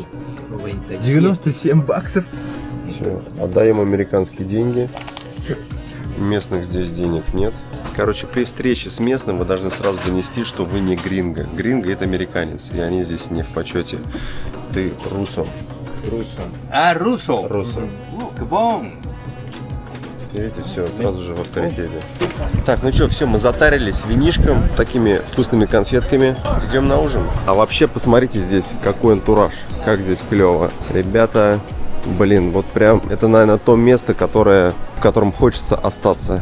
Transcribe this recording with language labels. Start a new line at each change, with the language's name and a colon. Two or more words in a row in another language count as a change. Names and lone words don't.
Russian: 97 баксов. Все, отдаем американские деньги. Местных здесь денег нет. Короче, при встрече с местным вы должны сразу донести, что вы не гринго. Гринго — это американец, и они здесь не в почете. Ты русо. Руссо.
Spanish: Ah, ruso.
Russian: Русо.
Portuguese: Que bom.
Russian: Видите, все, сразу же в авторитете. Так, ну что, все, мы затарились винишком, такими вкусными конфетками. Идем на ужин. А вообще, посмотрите здесь, какой антураж, как здесь клево. Ребята, блин, вот прям, это, наверное, то место, в котором хочется остаться.